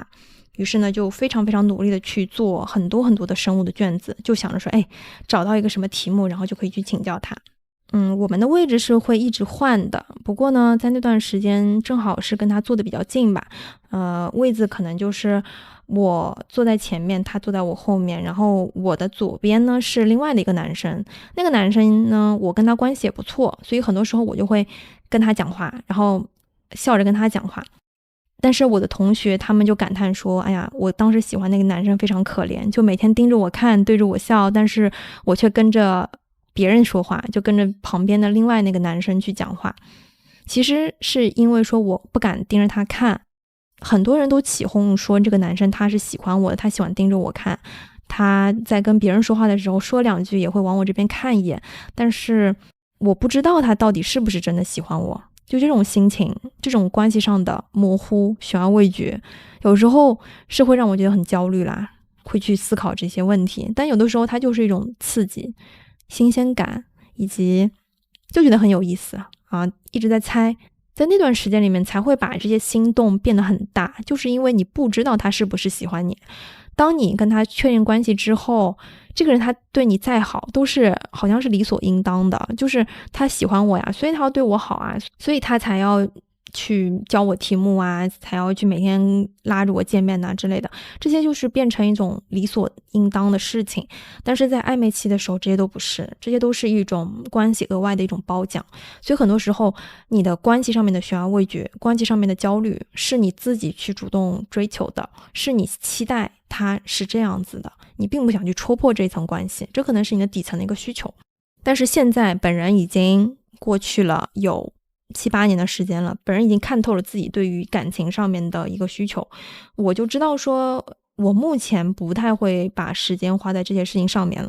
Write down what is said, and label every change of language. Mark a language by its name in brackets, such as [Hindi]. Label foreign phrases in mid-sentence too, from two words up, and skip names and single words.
[Chinese] 於是呢就非常非常努力的去做很多很多的生物的卷子，就想着说找到一個什麼題目，然後就可以去請教他。我們的位置是會一直換的，不過呢在那段時間正好是跟他坐的比較近吧，位子可能就是我坐在前面，他坐在我後面，然後我的左邊呢是另外的一個男生，那個男生呢我跟他關係也不錯，所以很多時候我就會跟他講話，然後笑着跟他講話。但是我的同學他們就感嘆說，哎呀，我當時喜歡那個男生非常可憐，就每天盯着我看，對着我笑，但是我卻跟着別人說話，就跟着旁邊的另外那個男生去講話。其實是因為說我不敢盯着他看，很多人都起哄說這個男生他是喜歡我的，他喜歡盯着我看，他在跟別人說話的時候說2句也會往我這邊看一眼，但是我不知道他到底是不是真的喜歡我。就這種心情，這種關係上的模糊、懸而未決，有時候是會讓我覺得很焦慮啦，會去思考這些問題。但有的時候它就是一種刺激、新鮮感，以及就覺得很有意思啊，一直在猜。在那段時間裡面才會把這些心動變得很大，就是因為你不知道他是不是喜歡你。當你跟他確認關係之後，這個人他對你再好都是好像是理所應當的，就是他喜歡我呀，所以他要對我好啊，所以他才要去教我題目啊，才要去每天拉着我見面啊之類的，這些就是变成一種理所應當的事情。但是在曖昧期的時候，這些都不是，這些都是一種關係額外的一種褒獎。所以很多時候你的關係上面的懸而未決，關係上面的焦慮，是你自己去主動追求的，是你期待他是這樣子的，你並不想去戳破這一層關係，這可能是你的底層的一個需求。但是現在本人已經過去了有7、8年的時間了，本人已經看透了自己对於感情上面的一個需求，我就知道說我目前不太會把時間花在這些事情上面了。